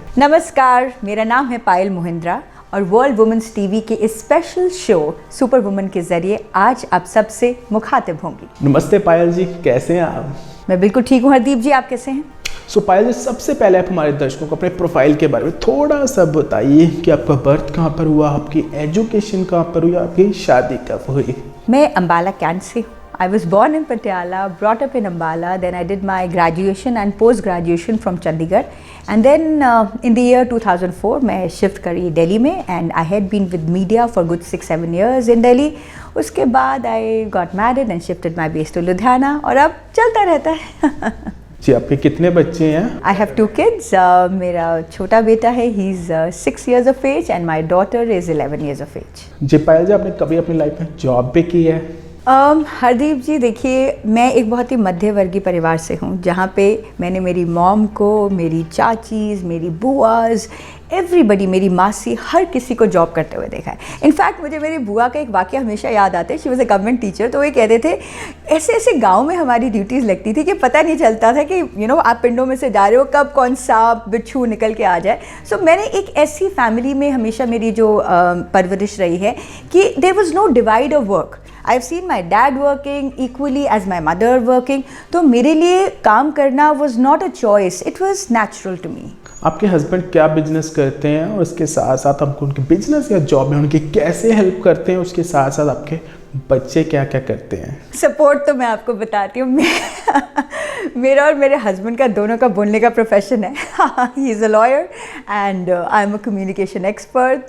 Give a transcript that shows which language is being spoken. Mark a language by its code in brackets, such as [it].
[hi] नमस्कार, मेरा नाम है पायल महिंद्रा और वर्ल्ड वुमेन्स टीवी के इस स्पेशल शो सुपर वुमेन के जरिए आज आप सबसे मुखातिब होंगी। नमस्ते पायल जी, कैसे हैं आप? मैं बिल्कुल ठीक हूँ। हरदीप जी, आप कैसे हैं? पायल जी, सबसे पहले आप हमारे दर्शकों को अपने प्रोफाइल के बारे में थोड़ा सा बताइए कि आपका बर्थ कहाँ पर हुआ, आपकी एजुकेशन कहाँ पर हुई, आपकी शादी कब हुई? मैं अम्बाला कैंट से हूँ। [en] I was born in Patiala, brought up in Ambala, then I did my graduation and post-graduation from Chandigarh. And then in the year 2004, [hi] मैं shift करी दिल्ली में [en] and I had been with media for good 6-7 years in Delhi. [hi] उसके बाद [en] I got married and shifted my base to Ludhiana [hi] और अब चलता रहता है। जी, आपके कितने बच्चे हैं? [en] I have 2 kids. [hi] मेरा छोटा बेटा है, [en] he is 6 years of age and my daughter is 11 years of age. [hi] जी पायल जी, आपने कभी अपनी लाइफ में जॉब भी की है? हरदीप जी, देखिए, मैं एक बहुत ही मध्यवर्गीय परिवार से हूँ जहाँ पे मैंने मेरी मॉम को, मेरी चाचीज़, मेरी बुआज़, एवरीबडी, मेरी मासी, हर किसी को जॉब करते हुए देखा है। इनफैक्ट मुझे मेरी बुआ का एक वाक़या हमेशा याद आता है। [en] She was a government teacher. [hi] तो वो कहते थे ऐसे ऐसे गांव में हमारी ड्यूटीज़ लगती थी कि पता नहीं चलता था कि आप पिंडों में से जा रहे हो, कब कौन सांप बिच्छू निकल के आ जाए। मैंने एक ऐसी फैमिली में हमेशा मेरी जो परवरिश रही है कि [en] There was no divide of work. I've seen my dad working equally as my mother working. [hi] तो मेरे लिए काम करना [en] was not a choice, it was natural to me. [hi] आपके हस्बैंड क्या बिजनेस करते हैं और उसके साथ साथ हमको उनके बिजनेस या जॉब में उनकी कैसे हेल्प करते हैं, उसके साथ साथ आपके बच्चे क्या क्या करते हैं? सपोर्ट तो मैं आपको बताती हूँ, मेरा और मेरे हस्बैंड का दोनों का बोलने का प्रोफेशन है। [en] He is a lawyer and I am a communication expert.